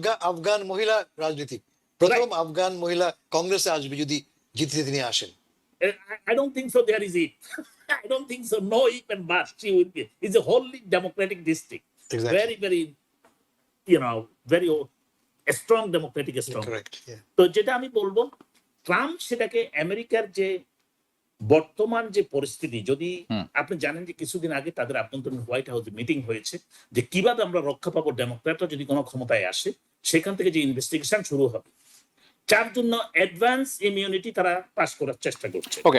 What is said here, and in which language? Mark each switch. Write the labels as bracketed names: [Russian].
[Bangla] আফগান মহিলা রাজনীতি, প্রথম আফগান মহিলা কংগ্রেসে আসবে যদি জিতে তিনি আসেন। [English] I don't think so. There is it. I don't think so. No, even but she will be. It's a wholly democratic district. Exactly. Very, very, very strong democratic strong. Correct. Yeah. [Bangla] তো যেটা আমি বলবো, Trump সেটাকে আমেরিকার যে বর্তমান যে পরিস্থিতি, যদি আপনি জানেন যে কিছুদিন আগে তাদের আভ্যন্তরীণ হোয়াইট হাউসে মিটিং হয়েছে যে কিভাবে আমরা রক্ষা পাবো ডেমোক্র্যাটরা যদি কোনো ক্ষমতায় আসে, সেখান থেকে যে ইনভেস্টিগেশন শুরু হবে, যার জন্য অ্যাডভান্স ইমিউনিটি তারা পাস করার চেষ্টা করছে।